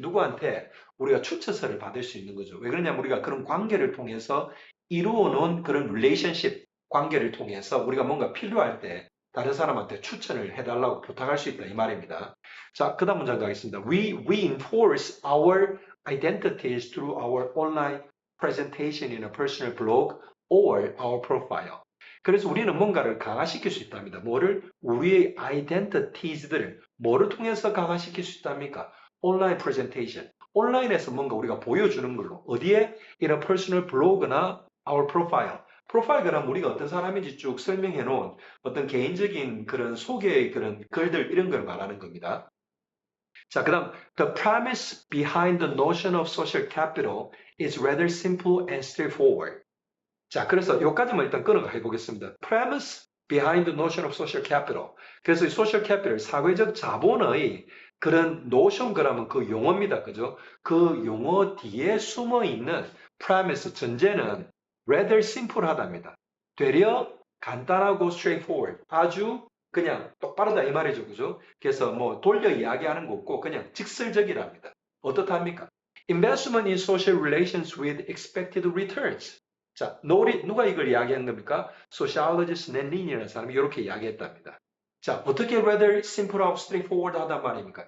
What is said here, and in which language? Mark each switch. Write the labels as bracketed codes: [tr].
[ko] 누구한테 우리가 추천서를 받을 수 있는 거죠. 왜 그러냐면 우리가 그런 관계를 통해서 이루어 놓은 그런 relationship 관계를 통해서 우리가 뭔가 필요할 때 다른 사람한테 추천을 해달라고 부탁할 수 있다 이 말입니다. 자, 그 다음 문장 가겠습니다. [en] We reinforce our identities through our online presentation in a personal blog or our profile. [ko] 그래서 우리는 뭔가를 강화시킬 수 있답니다. 뭐를? 우리의 identities들을 뭐를 통해서 강화시킬 수 있답니까? 온라인 프레젠테이션. 온라인에서 뭔가 우리가 보여주는 걸로. 어디에? [en] In a personal blog나 our profile. [ko] 프로파일 그럼 우리가 어떤 사람인지 쭉 설명해 놓은 어떤 개인적인 그런 소개의 그런 글들 이런 걸 말하는 겁니다. 자, 그 다음 [en] The premise behind the notion of social capital is rather simple and straightforward. [ko] 자, 그래서 여기까지만 일단 끊어가 해보겠습니다. [en] Premise behind the notion of social capital. [ko] 그래서 이 social capital, 사회적 자본의 그런 notion 그러면 그 용어입니다. 그죠? 그 용어 뒤에 숨어 있는 premise, 전제는 [en] rather simple [ko] 하답니다. 되려 간단하고 straightforward, 아주 그냥 똑바르다 이 말이죠. 그죠? 그래서 뭐 돌려 이야기하는 거 없고 그냥 직설적이랍니다. 어떻답니까? [en] Investment in social relations with expected returns. [ko] 자, 누가 이걸 이야기한 겁니까? Sociologist 낸린이라는 사람이 이렇게 이야기했답니다. 자, 어떻게 [en] rather simple [ko] 하고 straightforward 하단 말입니까?